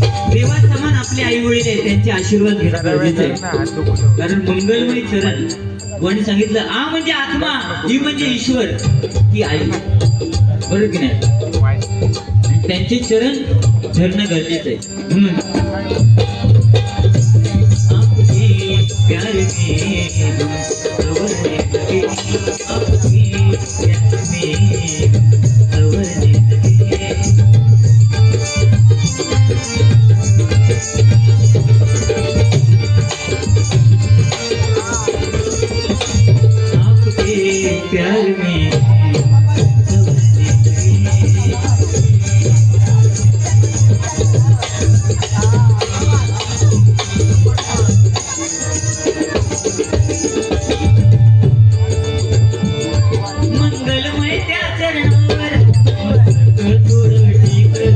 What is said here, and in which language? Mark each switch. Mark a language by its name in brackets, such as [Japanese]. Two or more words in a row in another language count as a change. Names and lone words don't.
[Marathi] देवासमान आपले आई वडील आहेत, त्यांचे आशीर्वाद घेणं गरजेचं आहे. कारण मंगलमय चरण कोणी सांगितलं आ म्हणजे आत्मा, ही म्हणजे ईश्वर, ती आई, बरोबर की नाही? आणि त्यांचे चरण धरणं गरजेचं आहे. [Hindi] म्हणून आपके प्यार में सवरने लगे, आपके प्यार में सवरने लगे. आपके प्यार में सवरने लगे. [Marathi] मंगलमय त्या चरणावर थोडं टिक.